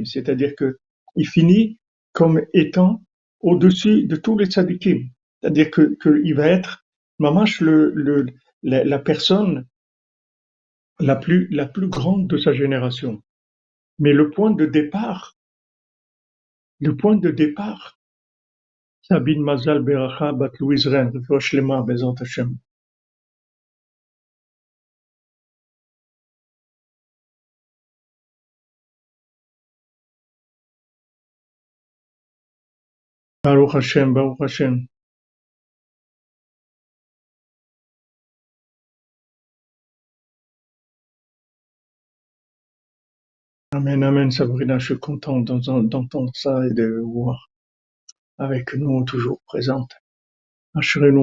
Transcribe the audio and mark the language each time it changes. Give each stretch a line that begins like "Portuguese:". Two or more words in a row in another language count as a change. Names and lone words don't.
French: C'est-à-dire que il finit comme étant au-dessus de tous les tzadikim. C'est-à-dire qu'il va être mamash la personne la plus grande de sa génération. Mais le point de départ, Sabine Mazal Beracha Bat Louise Ren,
Hebrew: רפואה שלמה בעזרת השם. ברוך השם, ברוך השם.
French: Amen, amen, Sabrina, je suis content d'entendre ça et de vous voir avec nous toujours présente. Assurez-nous.